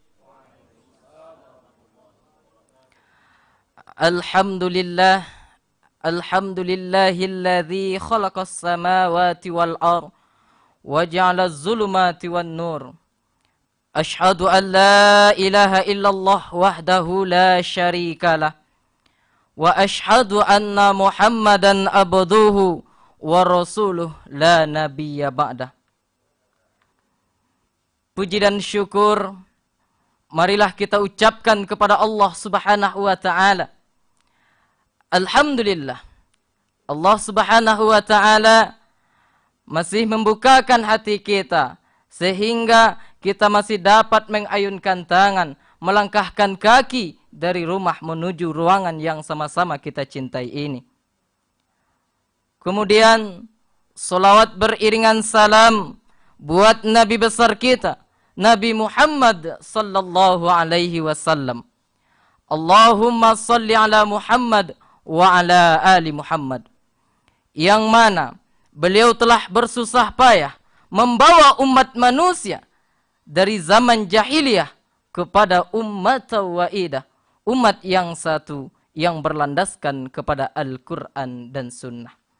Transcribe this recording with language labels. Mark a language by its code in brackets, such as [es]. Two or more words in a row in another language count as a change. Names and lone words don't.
[ar] الحمد لله، الحمد لله الذي خلق السماوات والأرض وجعل الظلمات والنور. أشهد أن لا إله إلا الله وحده لا شريك له. وأشهد أن محمدا عبده ورسوله لا نبي بعده. [id] Puji dan syukur marilah kita ucapkan kepada Allah [ar] سبحانه وتعالى. [id] Alhamdulillah, Allah [ar] سبحانه وتعالى [id] masih membukakan hati kita sehingga kita masih dapat mengayunkan tangan, melangkahkan kaki dari rumah menuju ruangan yang sama-sama kita cintai ini. Kemudian salawat beriringan salam buat Nabi besar kita, [ar] نبي محمد صلى الله عليه وسلم. اللهم صل على محمد وعلى آل محمد. [id] Yang mana beliau telah bersusah payah membawa umat manusia dari zaman jahiliyah kepada [ar] أمة واحدة, [id] umat yang satu yang berlandaskan kepada Al-Quran dan Sunnah.